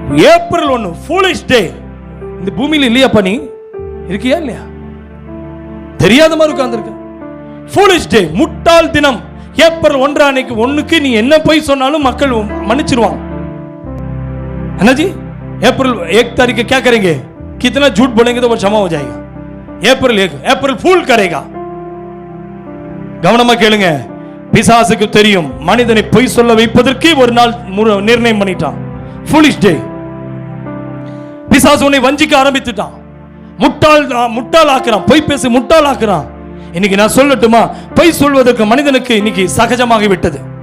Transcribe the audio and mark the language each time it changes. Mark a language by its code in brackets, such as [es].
[ta] April 1 foolish டே. இந்த பூமியில இல்லையாப்பா நீ? இருக்கியா இல்லையா? தெரியாத மாதிரி உட்கார்ந்திருக்க. ஃபூலிஷ் டே, முட்டாள் தினம். ஏப்ரல் 1 அன்னைக்கு 1க்கு நீ என்ன போய் சொன்னாலும் மக்கள் மன்னிச்சிருவாங்க. [hi] जी अप्रैल 1 तारीख क्या करेंगे? कितना झूठ बोलेंगे तो वो क्षमा हो जाएगा. अप्रैल 1 अप्रैल फूल करेगा. [ta] கவனமா கேளுங்க. பிசாசுக்கு தெரியும் மனிதனை பொய் சொல்ல வைப்பதற்கு ஒரு நாள் நிர்ணயம் பண்ணிட்டான். ஃபூலிஷ் டே. பிசாசு உன்னை வஞ்சிக்க ஆரம்பித்துட்டான். முட்டாள் ஆக்குறான். பொய் பேசி முட்டாள் ஆக்குறான். இன்னைக்கு நான் சொல்லட்டுமா, பொய் சொல்வதற்கு மனிதனுக்கு இன்னைக்கு சகஜமாகி விட்டது.